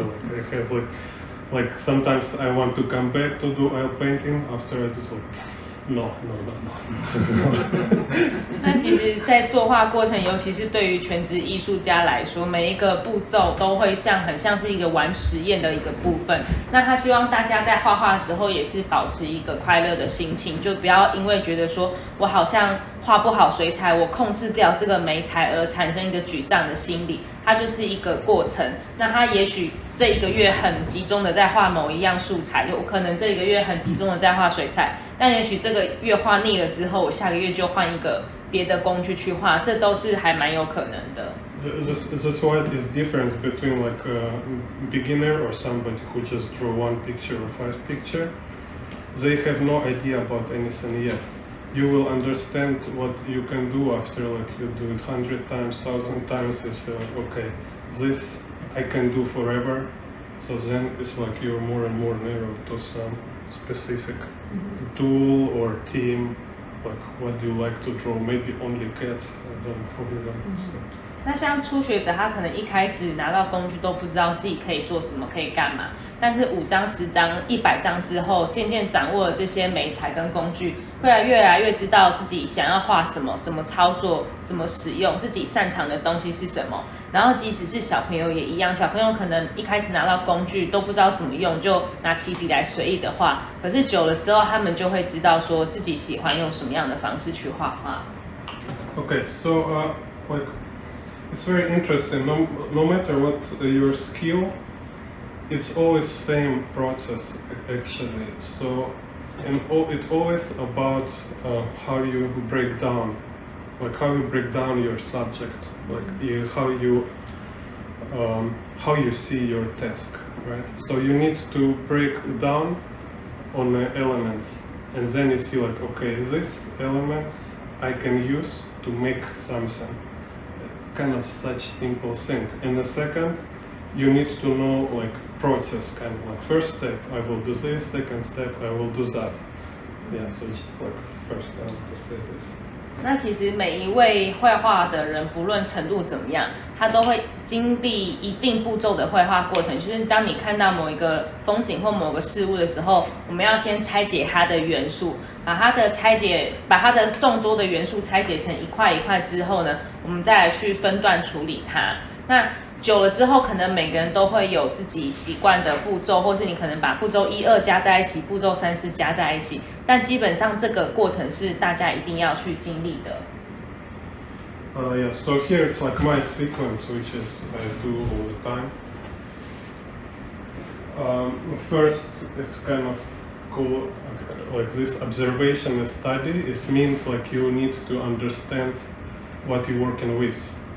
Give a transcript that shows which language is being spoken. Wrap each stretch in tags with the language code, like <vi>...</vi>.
<en>Like I have like sometimes I want to come back to do oil painting after I do like, no.</en> <zh>那其实，在作画过程，尤其是对于全职艺术家来说，每一个步骤都会很像是一个玩实验的一个部分。那他希望大家在画画的时候，也是保持一个快乐的心情，就不要因为觉得说我好像画不好水彩，我控制不了这个媒材而产生一个沮丧的心理。它就是一个过程。那他也许这一个月很集中的在画某一样素材，有可能这一个月很集中的在画水彩，但也许这个月画腻了之后，我下个月就换一个别的工具去画，这都是还蛮有可能的。</zh> <en>That's why it is difference between like a beginner or somebody who just draw one picture or 5 pictures. They have no idea about anything yet. You will understand what you can do after like you do it 100 times, 1,000 times. Is okay, this I can do forever. So then it's like you're more and more narrow to some specific tool or theme. Like what do you like to draw? Maybe only cats. I don't know.</en> <zh>那像初学者，他可能一开始拿到工具都不知道自己可以做什么，可以干嘛。但是5张、10张、100张之后，渐渐掌握了这些媒材跟工具，会越来越知道自己想要画什么，怎么操作，怎么使用，自己擅长的东西是什么。然后即使是小朋友也一样，小朋友可能一开始拿到工具都不知道怎么用，就拿起笔来随意的画。可是久了之后，他们就会知道说自己喜欢用什么样的方式去画画。</zh> <en>Okay, so like it's very interesting. No matter what your skill, it's always same process actually. So, and it's always about how you break down, like how you break down your subject, like how you see your task, right? So you need to break down on the elements, and then you see like, okay, these elements I can use to make something. It's kind of such simple thing. And the second, you need to know like process, kind of like first step I will do this, second step I will do that. Yeah, so just like first I want to say this.</en> <zh>那其实每一位绘画的人，不论程度怎么样，他都会经历一定步骤的绘画过程。就是当你看到某一个风景或某个事物的时候，我们要先拆解它的元素，把它的众多的元素拆解成一块一块之后呢，我们再来去分段处理它。那久了之后，可能每个人都会有自己习惯的步骤，或是你可能把步骤1、2加在一起，步骤3、4加在一起，但基本上这个过程是大家一定要去经历的。</zh> <en>Yeah, so here it's like my sequence, which is I do all the time. First, it's kind of cool, like this observation and study. It means like you need to understand what you're working with.</en>